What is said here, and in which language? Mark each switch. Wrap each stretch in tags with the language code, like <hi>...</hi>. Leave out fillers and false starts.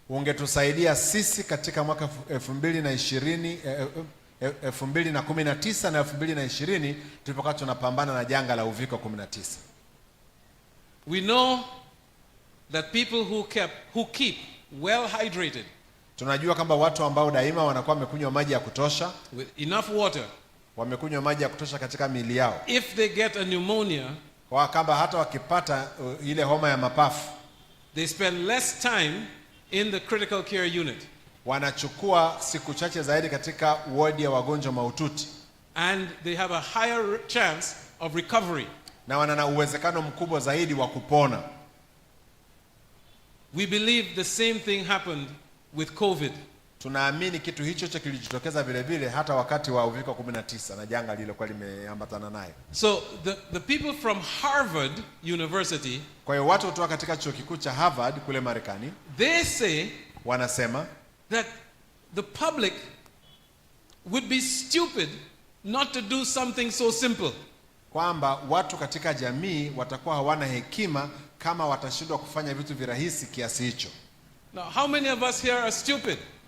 <sw>Ungetusaidia sisi katika mwaka 2020 2019 na 2020 tulipokuwa tunapambana na janga la uviko 19.</sw> <en>We know that people who keep well hydrated,</en> <sw>tunajua kwamba watu ambao daima wanakuwa wamekunywa maji ya kutosha,</sw> <en>with enough water,</en> <sw>wamekunywa maji ya kutosha katika miili yao,</sw> <en>if they get a pneumonia,</en> <sw>kwa kama hata wakipata ile homa ya mapafu,</sw> <en>they spend less time in the critical care unit.</en> <sw>Wanachukua siku chache zaidi katika wodi ya wagonjwa mahututi.</sw> <en>And they have a higher chance of recovery.</en> <sw>Na wana uwezekano mkubwa zaidi wa kupona.</sw> <en>We believe the same thing happened with COVID.</en> <sw>Tunaamini kitu hicho cha kilijitokeza vile vile hata wakati wa uviko 19 na janga lililokuwa limeambatana naye.</sw> <en>So the people from Harvard University,</en> <sw>kwa hiyo watu kutoka katika chuo kikuu cha Harvard kule Marekani,</sw> <en>they say,</en> <sw>wanasema</sw> <en>that the public would be stupid not to do something so simple.</en> <sw>Kwamba watu katika jamii watakuwa hawana hekima kama watashindwa kufanya vitu virahisi kiasi hicho.</sw> <en>Now, how many of us here are stupid?</en>